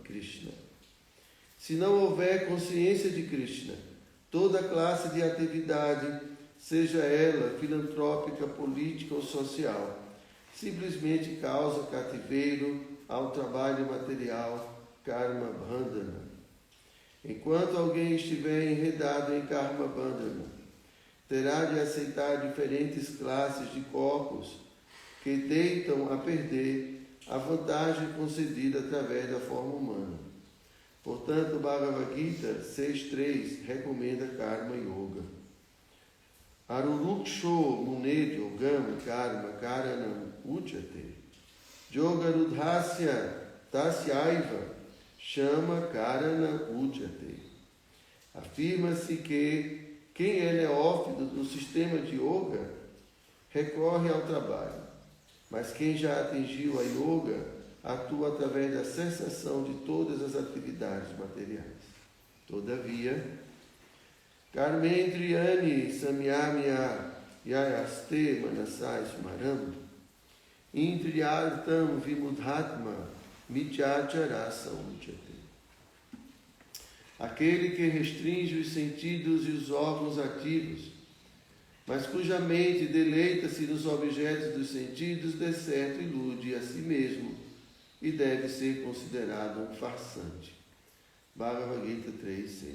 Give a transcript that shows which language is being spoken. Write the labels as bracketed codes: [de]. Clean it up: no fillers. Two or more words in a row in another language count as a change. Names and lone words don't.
[pt] Se não houver consciência de Krishna, toda classe de atividade, seja ela filantrópica, política ou social, simplesmente causa cativeiro ao trabalho material, [sa] कर्म बन्धन. [pt] Enquanto alguém estiver enredado em [sa] कर्म बन्धन, [pt] terá de aceitar diferentes classes de corpos que deitam a perder a vantagem concedida através da forma humana. Portanto, o Bhagavad Gita 6.3 recomenda [sa] कर्म योग. आरुरुक्षो मुनेजो गम् कर्म कारणम् उच्यते योग रूढस्य तस्यैव शम कारण उच्यते. [pt] Afirma-se que quem é neófito do sistema de yoga recorre ao trabalho, mas quem já atingiu a yoga atua através da cessação de todas as atividades materiais. Todavia, [sa] कर्मेन्द्रियाणि संयम्य यायास्ते मनसै स्मरम् इन्द्रियार्थम् विमूढात्मा मिथ्याचारस उच्यते. [pt] Aquele que restringe os sentidos e os órgãos ativos, mas cuja mente deleita-se nos objetos dos sentidos, de certo ilude a si mesmo e deve ser considerado um farsante. Bhagavad Gita 3.6.